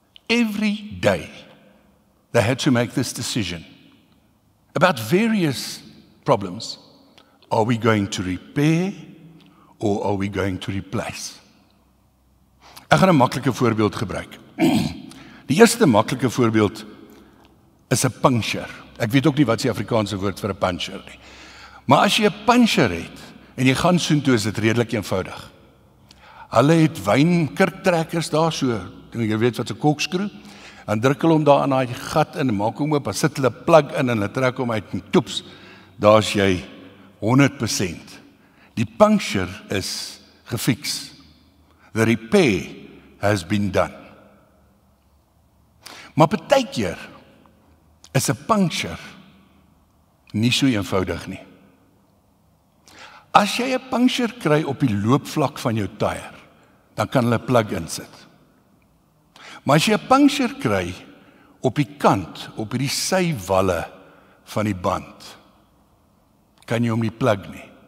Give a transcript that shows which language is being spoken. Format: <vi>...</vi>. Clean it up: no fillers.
<en>Every day they had to make this decision about various problems, are we going to repair or are we going to replace?</en> <af>Ek gaan 'n maklike voorbeeld gebruik. Die eerste maklike voorbeeld is 'n puncture. Ek weet ook nie wat die Afrikaanse woord vir 'n puncture nie. Maar as jy 'n puncture het en jy gaan soontoe, is dit redelik eenvoudig. Hulle het wynkurktrekkers daar so, jy weet wat 'n korksskroe, dan druk hulle hom daar in daai gat in, maak hom oop, dan sit hulle 'n plug in en hulle trek hom uit en toeps, daar's jy 100%. Die puncture is gefiks.</af> <en>The repair has been done.</en> <af>Maar partykeer is 'n puncture nie so eenvoudig nie. As jy 'n puncture kry op die loopvlak van jou tyre, dan kan hulle 'n plug insit. Maar as jy 'n puncture kry op die kant, op hierdie sywalle van die band, kan jy hom nie plug nie.</af>